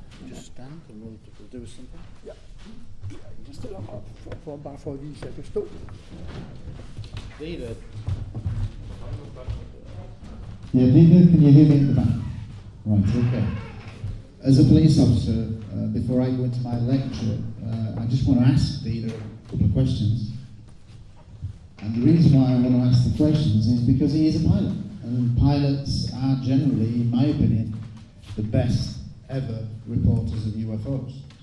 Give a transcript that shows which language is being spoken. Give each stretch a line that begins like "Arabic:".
English: Just stand and we'll do something.
Danish: Ja, jeg stiller mig op bare for at vise, at jeg kan stå.
English: David. Yeah, David, can you hear me in the back? Right, okay. As a police officer, before I go into my lecture, I just want to ask Dieter a couple of questions. And the reason why I want to ask the questions is because he is a pilot. And pilots are generally, in my opinion, the best ever reporters of UFOs.